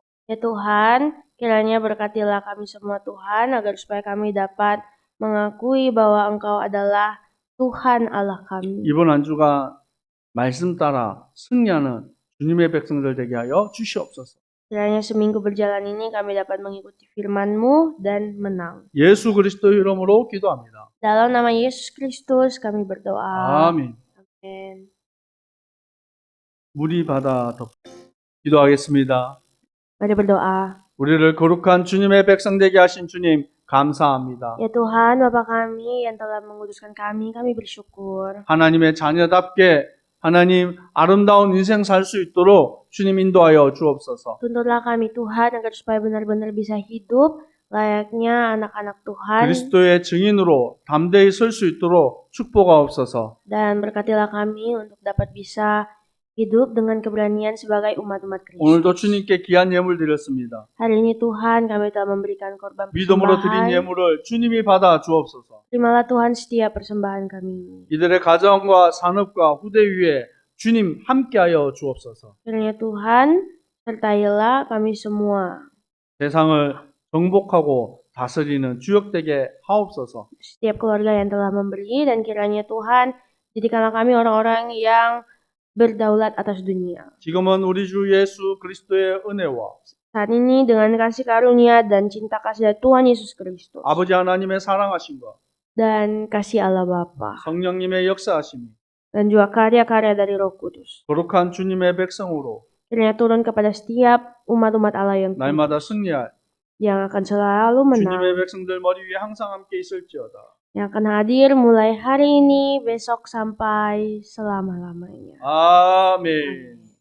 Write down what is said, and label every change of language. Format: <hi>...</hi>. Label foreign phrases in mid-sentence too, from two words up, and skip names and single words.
<id>Ya Tuhan, kiranya berkatilah kami semua Tuhan, agar supaya kami dapat mengakui bahwa Engkau adalah Tuhan Allah kami.</id> <ko>이번 한 주가 말씀 따라 승리하는 주님의 백성들 되게 하여 주시옵소서.</ko> <id>Kiranya seminggu berjalan ini kami dapat mengikuti firman-Mu dan menang.</id> <ko>예수 그리스도 이름으로 기도합니다.</ko> <id>Dalam nama Yesus Kristus kami berdoa.</id> <ko>아멘.</ko> <id>Amin.</id> <ko>물이 바다 덮 기도하겠습니다.</ko> <id>Mari berdoa.</id> <ko>우리를 거룩한 주님의 백성 되게 하신 주님 감사합니다.</ko> <id>Ya Tuhan, Bapa kami yang telah menguduskan kami bersyukur.</id> <ko>하나님의 자녀답게 하나님 아름다운 인생 살 수 있도록 주님 인도하여 주옵소서.</ko> <id>Tuntunlah kami Tuhan agar supaya benar-benar bisa hidup layaknya anak-anak Tuhan.</id> <ko>그리스도의 증인으로 담대히 설 수 있도록 축복하옵소서.</ko> <id>Dan berkatilah kami untuk dapat bisa hidup dengan keberanian sebagai umat-umat Kristus.</id> <ko>오늘도 주님께 귀한 예물 드렸습니다.</ko> <id>Hari ini Tuhan kami telah memberikan korban</id> <ko>믿음으로 드린</ko> <id>persembahan.</id> <ko>예물을 주님이 받아 주옵소서.</ko> <id>Terimalah Tuhan setiap persembahan kami.</id> <ko>이들의 가정과 산업과 후대 위에 주님 함께하여 주옵소서.</ko> <id>Kiranya Tuhan sertailah kami semua.</id> <ko>세상을 정복하고 다스리는 주역되게 하옵소서.</ko> <id>Setiap keluarga yang telah memberi dan kiranya Tuhan jadikanlah kami orang-orang yang berdaulat atas dunia.</id> <ko>지금은 우리 주 예수 그리스도의 은혜와</ko> <id>Saat ini dengan kasih karunia dan cinta kasih dari Tuhan Yesus Kristus</id> <ko>아버지 하나님의 사랑하심과</ko> <id>dan kasih Allah Bapa</id> <ko>성령님의 역사하심이</ko> <id>dan juga karya-karya dari Roh Kudus</id> <ko>거룩한 주님의 백성으로</ko> <id>kiranya turun kepada setiap umat-umat Allah yang</id> <ko>날마다 승리할</ko> <id>yang akan selalu menang,</id> <ko>주님의 백성들 머리 위에 항상 함께 있을지어다.</ko> <id>yang akan hadir mulai hari ini, besok sampai selama-lamanya.</id> <ko>아멘.</ko>